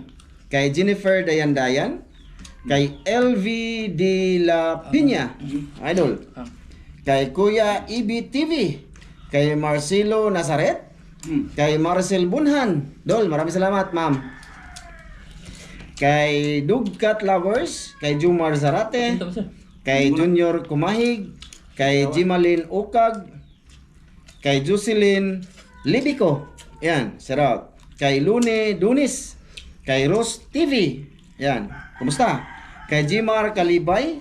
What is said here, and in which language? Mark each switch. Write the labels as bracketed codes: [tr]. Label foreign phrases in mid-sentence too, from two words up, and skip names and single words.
[tl] Kay Jennifer Dayan. Kay LV De La Piña. Idol. Kay Kuya EBTV. Kay Marcelo Nazaret. Kay Marcel Bunhan. Dol, maraming salamat, ma'am. Kay Dugcat Lovers. Kay Jumar Zarate. Ito sir. Kay Junior Kumahig. Kay Jimalin Ukag. Kay Jocelyn Libico. Yan, shoutout. Kay Lune Dunis. Kay Rose TV. Yan, kumusta? Kay Jimar Kalibay.